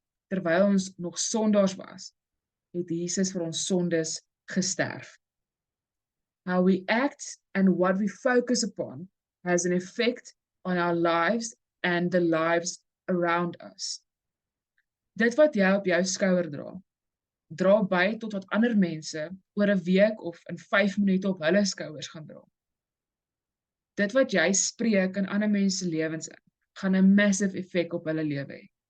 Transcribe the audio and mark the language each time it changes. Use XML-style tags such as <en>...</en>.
<af>Terwyl ons nog sondaars was, het Jesus vir ons sondes gesterf.</af> <en>How we act and what we focus upon has an effect on our lives and the lives around us.</en> <af>Dit wat jy op jou skouer dra by tot wat ander mense oor 'n week of in 5 minute op hulle skouers gaan dra. Dit wat jy spreek in ander mense lewens in, gaan 'n massive effek op hulle lewe hê.</af>